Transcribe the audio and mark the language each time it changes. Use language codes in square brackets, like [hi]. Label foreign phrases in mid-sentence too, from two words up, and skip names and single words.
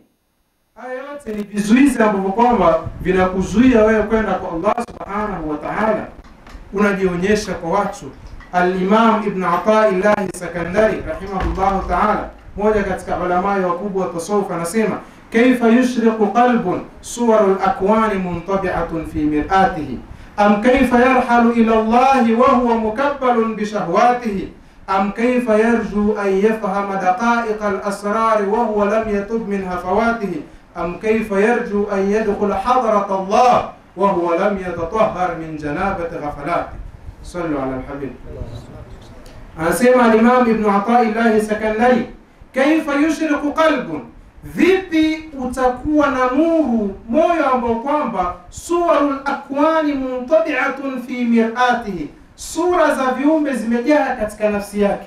[sw] Haya yote ni vizuizi ambavyo kwamba vinakuzuia wewe kwenda kwa Allah [ar] سبحانه وتعالى. [sw] Unajionyesha kwa watu. [ar] الإمام ابن عطاء الله السكندري رحمه الله تعالى, [sw] mmoja katika ulama wakubwa wa tasawuf, anasema [ar] كيف يشرق قلب صور الأكوان منطبعة في مرآته أم كيف يرحل إلى الله وهو مكبل بشهواته أم كيف يرجو أن يفهم دقائق الأسرار وهو لم يتب من هفواته أم كيف يرجو أن يدخل حضرة الله وهو لم يتطهر من جنابة غفلات. صلوا على الحبيب. [sw] Anasema al-Imam Ibn Ata'illah Sakandari, [ar] كيف يشرق قلب, [sw] vipi utakuwa na nuru moyo ambao kwamba [ar] صور الأكوان منطبعة في مرآته, [sw] sura za viumbe zimejaa katika nafsi yake.